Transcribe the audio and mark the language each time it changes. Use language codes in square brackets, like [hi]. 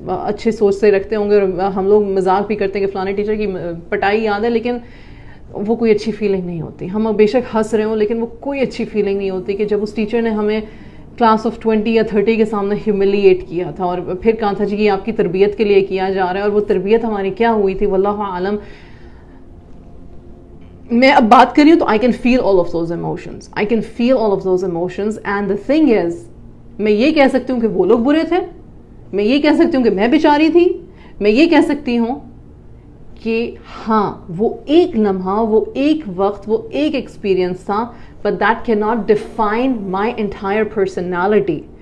[ur] اچھے سوچ سے رکھتے ہوں گے, اور ہم لوگ مذاق بھی کرتے ہیں کہ فلانے ٹیچر کی پٹائی یاد ہے, لیکن وہ کوئی اچھی فیلنگ نہیں ہوتی. ہم بے شک ہنس رہے ہوں لیکن وہ کوئی اچھی فیلنگ نہیں ہوتی کہ جب اس ٹیچر نے ہمیں کلاس آف 20 یا 30 کے سامنے ہیوملیٹ کیا تھا اور پھر کہا تھا جی یہ آپ کی تربیت کے لیے کیا جا رہا ہے, اور وہ تربیت ہماری کیا ہوئی تھی واللہ عالم. میں اب بات کر رہی ہوں تو [en] I can feel all of those emotions, I can feel all of those emotions. And the thing is, [ur] میں یہ کہہ سکتی ہوں کہ وہ لوگ برے تھے, میں یہ کہہ سکتی ہوں کہ میں بیچاری تھی, میں یہ کہہ سکتی ہوں کہ ہاں وہ ایک لمحہ, وہ ایک وقت, وہ ایک ایکسپیرئنس تھا, [en] but that cannot define my entire personality.